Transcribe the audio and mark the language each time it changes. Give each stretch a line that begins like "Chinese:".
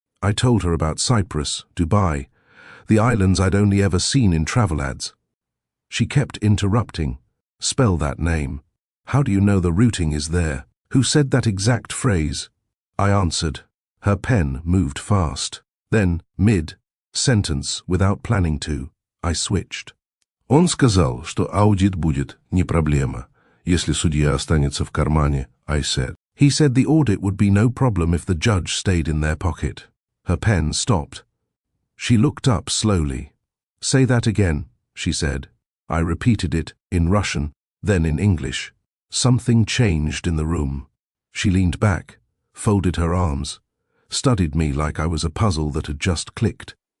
English: I told her about Cyprus, Dubai, the islands I'd only ever seen in travel ads. She kept interrupting. Spell that name. How do you know the routing is there? Who said that exact phrase? I answered. Her pen moved fast. Then, mid-sentence, without planning to, I switched.
Russian: Он сказал, что аудит будет не проблема, если судья останется в кармане,
English: I said. He said the audit would be no problem if the judge stayed in their pocket. Her pen stopped. She looked up slowly. Say that again, she said. I repeated it, in Russian, then in English. Something changed in the room. She leaned back, folded her arms, studied me like I was a puzzle that had just clicked.